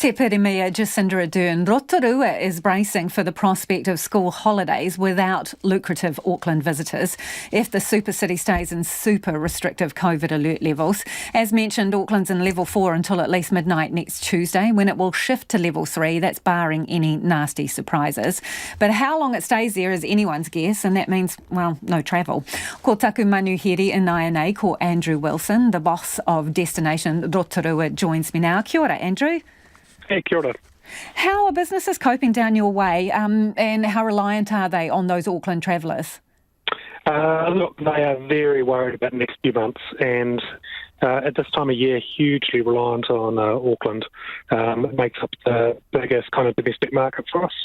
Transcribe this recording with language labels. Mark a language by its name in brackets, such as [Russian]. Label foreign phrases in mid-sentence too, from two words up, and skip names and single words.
[Māori] Te Pirimia [English] Jacinda Ardern, Rotorua is bracing for the prospect of school holidays without lucrative Auckland visitors if the super city stays in super restrictive COVID alert levels. As mentioned, Auckland's in level 4 until at least midnight next Tuesday, when it will shift to level 3. That's barring any nasty surprises. But how long it stays there is anyone's guess, and that means, well, no travel. [Māori] Ko taku manuhiri in INA, ko Andrew Wilson, [English] the boss of Destination Rotorua, joins me now. [Māori] Kia ora, Andrew. Hey, kia ora. [English] How are businesses coping down your way, and how reliant are they on those Auckland travellers? Look, they are very worried about the next few months, and at this time of year, hugely reliant on Auckland. It makes up the biggest kind of domestic market for us.